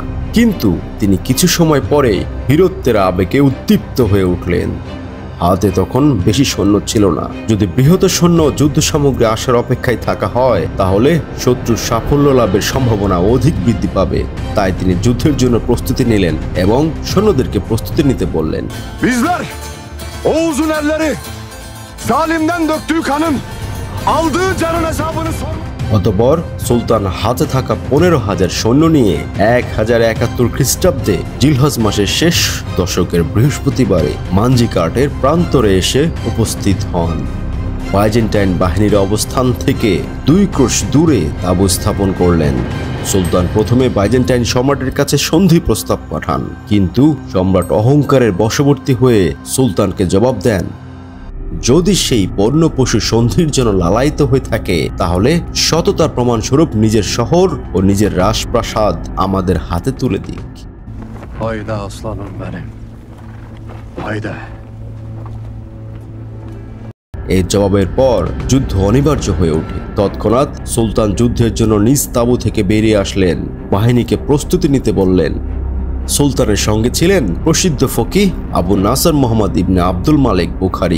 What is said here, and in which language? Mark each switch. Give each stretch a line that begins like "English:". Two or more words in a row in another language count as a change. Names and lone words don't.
Bangla: কিন্তু তিনি কিছু সময় পরে বীরত্বের আবেগে উদ্দীপ্ত হয়ে উঠলেন। হাতে তখন বেশি সৈন্য ছিল না। যদি বৃহৎ সৈন্য যুদ্ধ সামগ্রী আসার অপেক্ষায় থাকা হয়, তাহলে শত্রুর সাফল্য লাভের সম্ভাবনা অধিক বৃদ্ধি পাবে। তাই তিনি যুদ্ধের জন্য প্রস্তুতি নিলেন এবং সৈন্যদেরকে প্রস্তুতি নিতে বললেন।
Turkish: Bizler Oğuz'un elleri zalimden döktüğü kanın aldığı canın hesabını sormak.
Bangla: অতঃপর সুলতান হাতে থাকা 15,000 সৈন্য নিয়ে 1071 খ্রিস্টাব্দে জিলহজ মাসের শেষ দশকের বৃহস্পতিবারে মানজিকাটের প্রান্তরে এসে উপস্থিত হন। বাইজেন্টাইন বাহিনীর অবস্থান থেকে 2 ক্রোশ দূরে তাঁবু স্থাপন করলেন। সুলতান প্রথমে বাইজেন্টাইন সম্রাটের কাছে সন্ধি প্রস্তাব পাঠান, কিন্তু সম্রাট অহংকারের বশবর্তী হয়ে সুলতানকে জবাব দেন, যদি সেই বন্য পশু সন্ধির জন্য লালায়িত হয়ে থাকে, তাহলে সততার প্রমাণস্বরূপ নিজের শহর ও নিজের রাজপ্রাসাদ আমাদের হাতে তুলে দিক।
Turkish: Hayda aslanım benim. Hayda.
Bangla: এই জবাবের পর যুদ্ধ অনিবার্য হয়ে ওঠে। তৎক্ষণাৎ সুলতান যুদ্ধের জন্য নিজ তাঁবু থেকে বেরিয়ে আসলেন, বাহিনীকে প্রস্তুতি নিতে বললেন। সুলতানের সঙ্গে ছিলেন প্রসিদ্ধ ফকিহ আবু নাসর মোহাম্মদ ইবনে আব্দুল মালিক বুখারী।